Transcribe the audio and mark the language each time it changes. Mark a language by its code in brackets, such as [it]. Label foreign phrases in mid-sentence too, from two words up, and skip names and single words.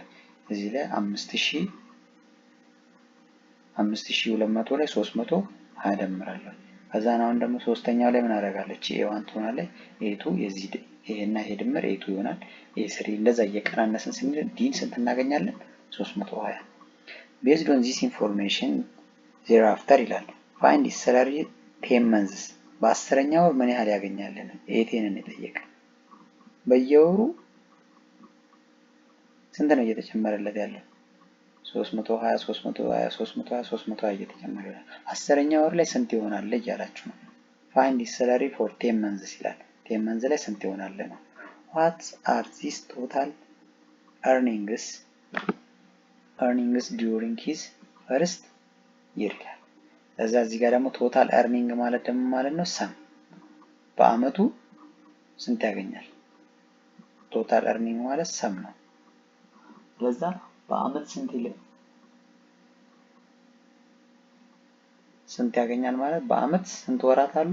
[am] እዚህ ላይ 5200 ላይ 320 ደምራለሁ። ከዛ አሁን ደግሞ ሶስተኛው ላይ ምን አደርጋለች? ኤ1 ትሆናለች። ኤ2 የዚህ ይሄና ይሄ ድምር ኤ2 ይሆናል። ኤ3 እንደዛ እየቀናነስን ስንል ዲን ስንት እናገኛለን? 320። [en] based on this information thereafter [am] ይላል [en] find his salary 10 months [am] በ10ኛው ወር ምን ያህል ያገኛለን? ኤ10ን የጠየቀ በየወሩ ስንት ነው እየተጨመረለት ያለው? 320 እየተጨመረ ይላል። 10ኛ ወር ላይ ስንት ይሆናል እያላችሁ ነው። [en] find his salary for 10 months [am] ይላል። [en] 10 months [am] ላይ ስንት ይሆናል ነው። [en] what are these total earnings during his first year [am] ይላል። እዚህ ጋር ደግሞ [en] total earning [am] ማለት ደግሞ ማለት ነው ሰም በአመቱ ስንት ያገኛል? [en] total earning [am] ማለት ሰም ነው። ለዛ በአመት ስንት ያገኛል ማለት በአመት ስንት ወራት አሉ?